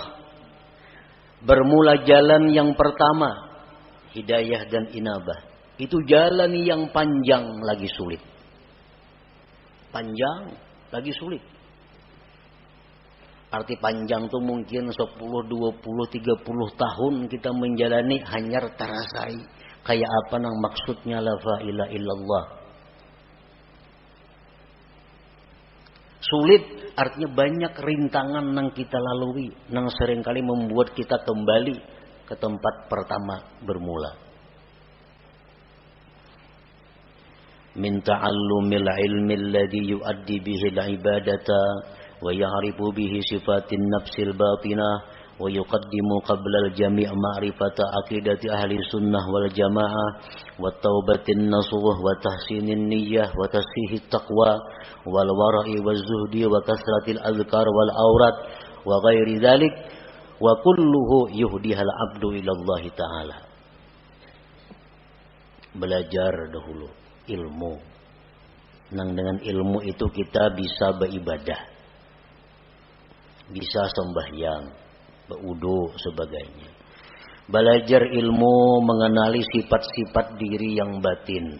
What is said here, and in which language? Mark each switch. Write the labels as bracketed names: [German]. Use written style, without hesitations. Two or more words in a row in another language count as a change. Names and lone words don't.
[Indonesian] Bermula jalan yang pertama, hidayah dan inabah. Itu jalan yang panjang lagi sulit. Panjang lagi sulit. [Banjar] Arti panjang tuh mungkin 10, 20, 30 tahun kita menjalani hanyar terasai. Kayak apa nang maksudnya [Arabic] لا إله إلا الله. [Indonesian] Sulit artinya banyak rintangan yang kita lalui, yang seringkali membuat kita kembali ke tempat pertama bermula. [Arabic] من تعلم العلم الذي يؤدي به العبادة ويعرف به صفات النفس الباطنة ويقدم قبل الجميع معرفة عقيدة أهل السنة والجماعة وتوبة نصوح وتحسين النية وتصحيح التقوى والورع والزهد وكثرة الأذكار والأوراد وغير ذلك وكله يهدي العبد إلى الله تعالى. [Indonesian] Belajar dahulu ilmu. [Banjar] Nang dengan ilmu itu kita bisa beribadah, bisa sembahyang, berwudu sebagainya. [Indonesian] Belajar ilmu mengenali sifat-sifat diri yang batin.